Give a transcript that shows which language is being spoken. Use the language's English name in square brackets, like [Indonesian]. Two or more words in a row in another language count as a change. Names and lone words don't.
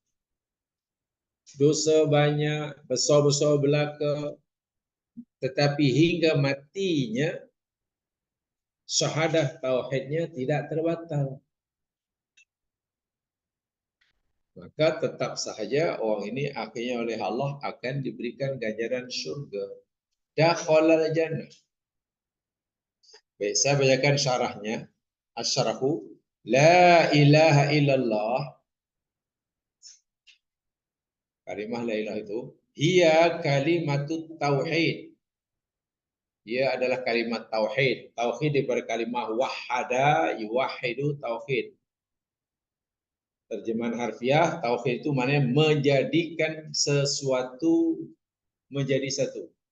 [Malay] Dosa banyak, besar-besar belaka, tetapi hingga matinya syahadah tauhidnya tidak terbatal. Maka tetap sahaja orang ini akhirnya oleh Allah akan diberikan ganjaran syurga. [Arabic] دخل الجنة. [Malay] Baik, saya bacakan syarahnya. [Arabic] الشرح. لا إله إلا الله. [Malay] Kalimah [Arabic] لا إله [Malay] itu. [Arabic] هي كلمة التوحيد. [Malay] Ia adalah kalimat tauhid. Tauhid daripada kalimah [Arabic] وحد، يوحد توحيد. [Malay] Terjemahan harfiah, tauhid itu maknanya menjadikan sesuatu menjadi satu.